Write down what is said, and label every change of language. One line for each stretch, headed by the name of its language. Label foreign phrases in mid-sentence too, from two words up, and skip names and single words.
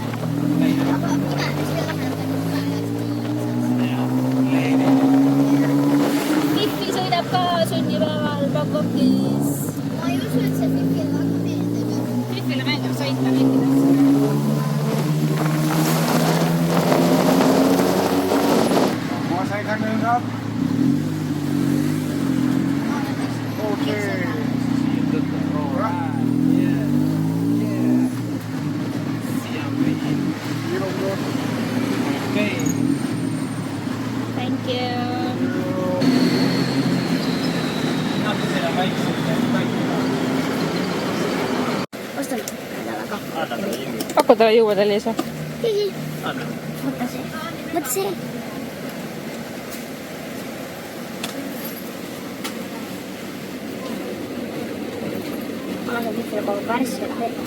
Estonian: Aga pimedas veel Fifi sõidab ka sünnipäeval Bangkokis. Ma ei usu, et see Fifile väga meeldib. Fifile meeldib sõita kõikidesse. Mosai kanนึงครับ Okay.
English: Silom Road. Thank you.
Estonian: Ostan talle ka. Paku talle juua, Liisa. Higi. Võta see. Võta see. Ma olen Fifile kogu värsket vett.